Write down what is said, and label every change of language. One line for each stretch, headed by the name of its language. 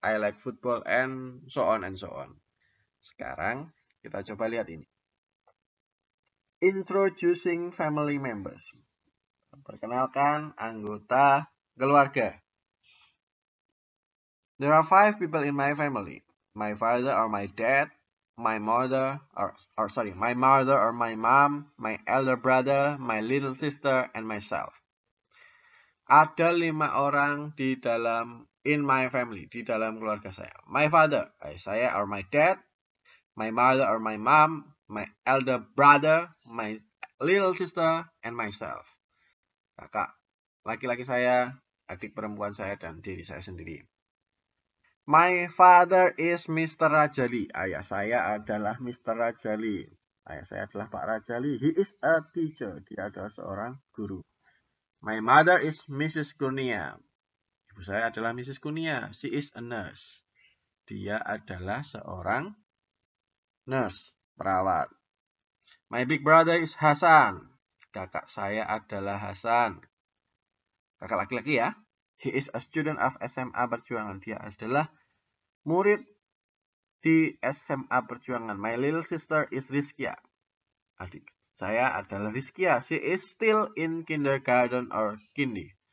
English: I like football and so on and so on.
Indonesian: Sekarang kita coba lihat ini.
English: Introducing family members.
Indonesian: Perkenalkan anggota keluarga.
English: There are 5 people in my family. My father or my dad, my mother or my mom, my elder brother, my little sister, and myself.
Indonesian: Ada 5 orang di dalam
English: in my family,
Indonesian: di dalam keluarga saya.
English: My father, saya or my dad, my mother or my mom, my elder brother, my little sister, and myself.
Indonesian: Kakak laki-laki saya, adik perempuan saya, dan diri saya sendiri.
English: My father is Mr. Rajali.
Indonesian: Ayah saya adalah Mr. Rajali. Ayah saya adalah Pak Rajali.
English: He is a teacher.
Indonesian: Dia adalah seorang guru.
English: My mother is Mrs. Kurnia.
Indonesian: Ibu saya adalah Mrs. Kurnia.
English: She is a nurse.
Indonesian: Dia adalah seorang nurse, perawat.
English: My big brother is Hasan.
Indonesian: Kakak saya adalah Hasan. Kakak laki-laki, ya.
English: He is a student of SMA Perjuangan.
Indonesian: Dia adalah murid di SMA Perjuangan.
English: My little sister is Rizkia.
Indonesian: Adik saya adalah Rizkia.
English: She is still in kindergarten or kindi.